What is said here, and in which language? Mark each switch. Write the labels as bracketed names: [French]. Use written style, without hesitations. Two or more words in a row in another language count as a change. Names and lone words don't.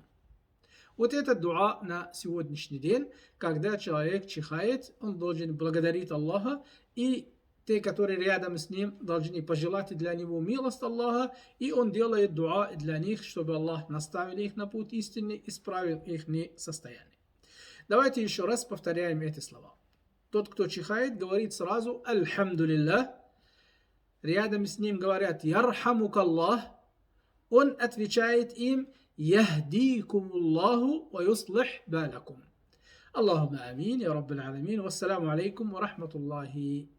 [Russian] Вот это дуа на сегодняшний день, когда человек чихает, он должен благодарить Аллаха, и те, которые рядом с ним, должны пожелать для него милость Аллаха, и он делает дуа для них, чтобы Аллах наставил их на путь истины, исправил их состояние. Давайте еще раз повторяем эти слова. Тот, кто чихает, говорит сразу «Альхамдулиллах». Рядом с ним говорят «Ярхамукаллах». Он отвечает им [Arabic] «يهديكم الله ويصلح بالكم». اللهم آمين، يا رب العالمين. والسلام عليكم ورحمة الله و